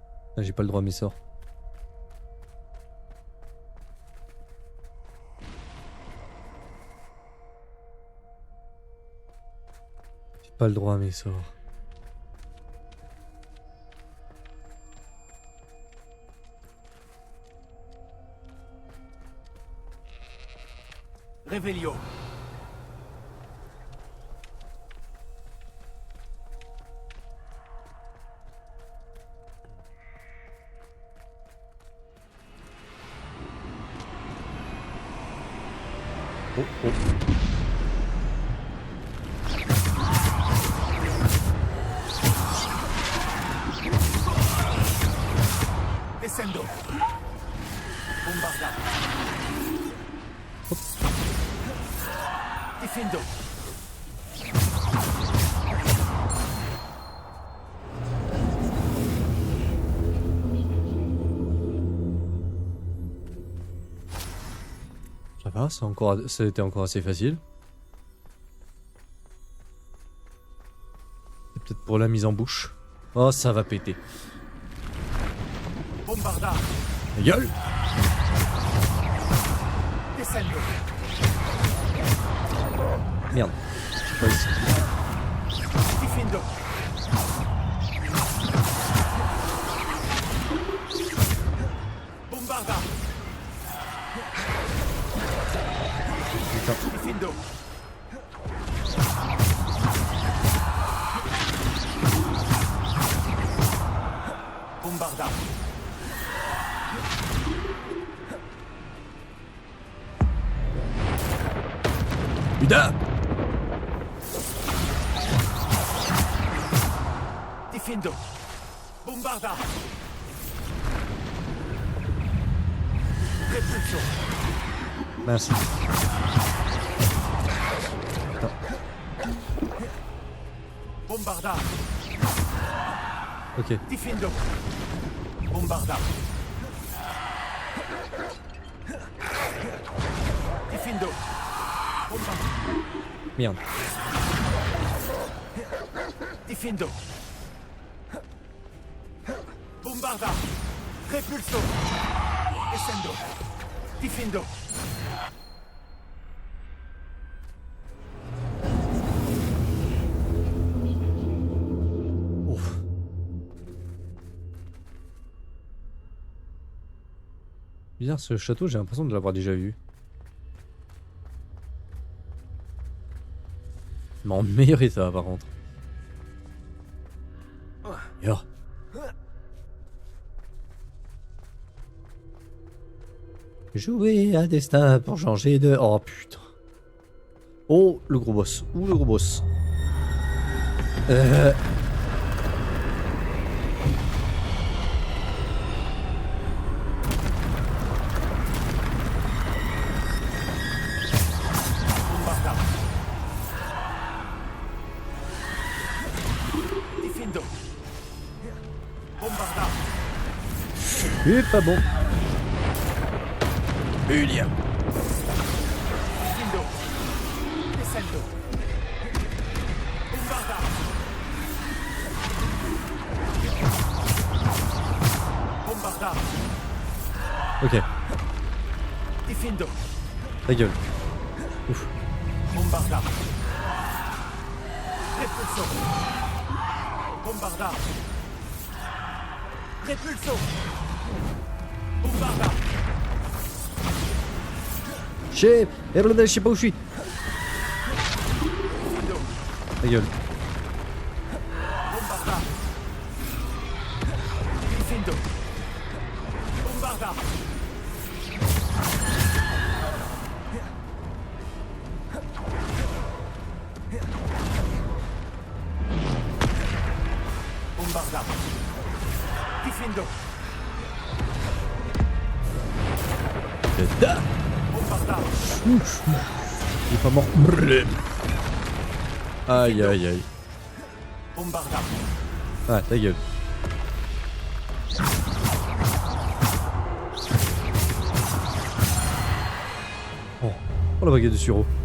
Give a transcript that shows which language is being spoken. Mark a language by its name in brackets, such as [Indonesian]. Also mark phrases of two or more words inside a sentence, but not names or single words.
[French] Ah, j'ai pas le droit à mes sorts. J'ai pas le droit à mes sorts. Réveillon. Oh, oh. Descendo. Bombarda. Difendo. Ça va, ça a été encore assez facile. C'est peut-être pour la mise en bouche. Oh, ça va péter. Bombarda. Ta gueule! Descendo. Merde. Pas ici. Difendo. Bombarda. Putain. Difendo. Bombarda. Putain! Difendo. Bombarda. Repulsion. Merci. Putain. Bombarda. Ok. Difendo. Bombarda. Difendo. Bombarda. Merde. Difendo. Bombarda. Repulso. Descendo. Difendo. Ouf. Bizarre, ce château, j'ai l'impression de l'avoir déjà vu. Mais en meilleur état, par contre. Yo. Jouer à destin pour changer de... Oh putain. Oh, le gros boss. Ouh, le gros boss. Bombarda. Difendo. Bombarda. C'est pas bon. Julia. Difendo. Descendo. Bombarda. Bombarda. Ok, Difendo. ta gueule. Ouf. Bombarda. Repulso. Bombarda. Repulso. Bombarda. Je sais pas où je suis. Difendo. Ta gueule. Bombarda. Difendo. Bombarda. Bombarda. Difendo. Da. Bombarda. Ouf. Il est pas mort. Brrr. Aïe aïe aïe. Bombarda. Ah, ta gueule. Oh, oh la baguette de sureau.